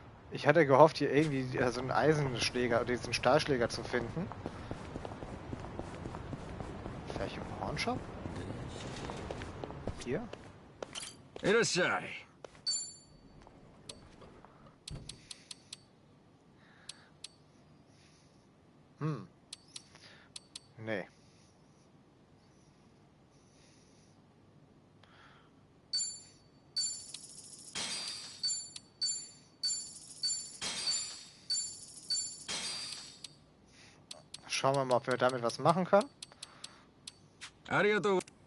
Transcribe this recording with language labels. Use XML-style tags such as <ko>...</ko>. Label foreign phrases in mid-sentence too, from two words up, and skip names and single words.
<de>Ich hatte gehofft, hier irgendwie so einen Eisenschläger oder diesen Stahlschläger zu finden. Vielleicht im Hornshop? Hier?</de> <ja>いらっしゃい。</ja> <de>Nee. Schauen wir mal, ob wir damit was machen können.</de> <ja>ありがとう。</ja>